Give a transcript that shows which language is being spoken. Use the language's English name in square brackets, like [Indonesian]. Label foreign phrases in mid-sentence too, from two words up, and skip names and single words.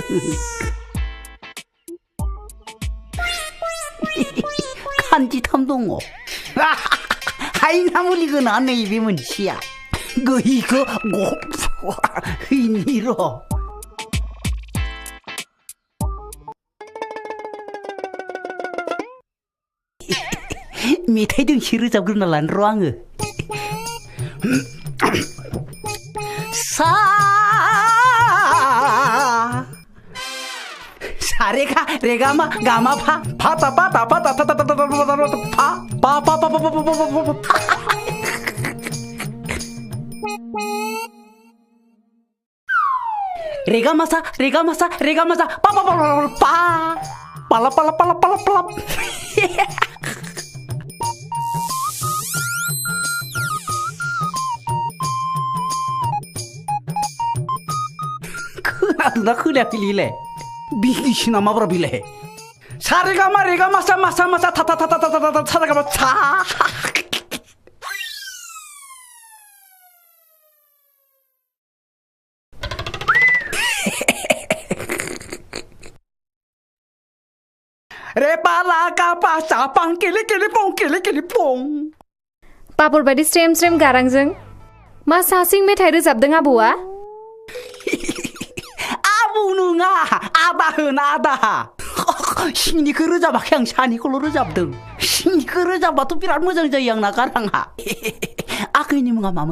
[Bodo] खान्जिथाम दङ हायना मुलिगोना नैबे मोनसेया गैखो हैनि र' मेथाइ दोंसे रोजाबग्रोना लानो र' आङो सा सारेगा रेगामा गामा फा फा ता पा ता पा ता ता ता ता ता फा पा पा पा पा पा पा रेगामासा रेगामासा रेगामासा पा पा पा पा पाला पाला पाला पाला पाला खोनादोंना खोनायाखै बिलाय बिगिसो नामाब्रा बिलाय सारेगामा रेगामासा मासा मासा ता ता ता ता ता ता सारेगामा सा रे पाला का पासा पां केले केले पों पापर बायदि स्रेम स्रेम गारांजों मा सासिं मेथाइ रोजाबदों आबौआ आबौ नङा आदा होना आदा सिंनिखौ रोजाबाखै आं सानिखौल' रोजाबदों सिंनिखौ रोजाबबाथ' बिराद मोजां जायो आंना गाराङा आगैनि मुङा मामोन